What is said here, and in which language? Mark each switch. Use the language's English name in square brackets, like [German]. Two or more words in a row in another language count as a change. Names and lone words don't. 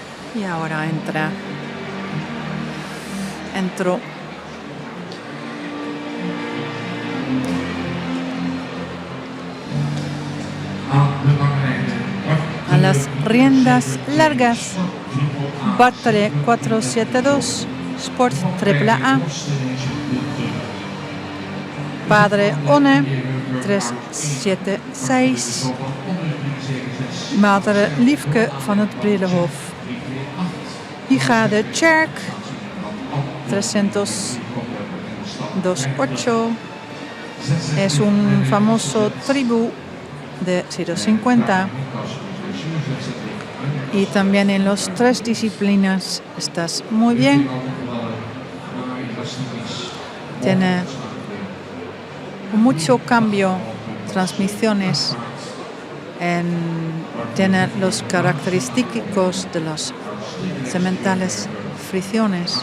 [Spanish] Y ahora entro a las riendas largas. Battery 472 Sport AAA. Padre One 376. Madre Liefke van het Bredehof. Hija de Tjerk 328. Es un famoso tribu de 050. Y también en las 3 disciplinas estás muy bien. Tiene mucho cambio, transmisiones, tiene los característicos de los cementales fricciones.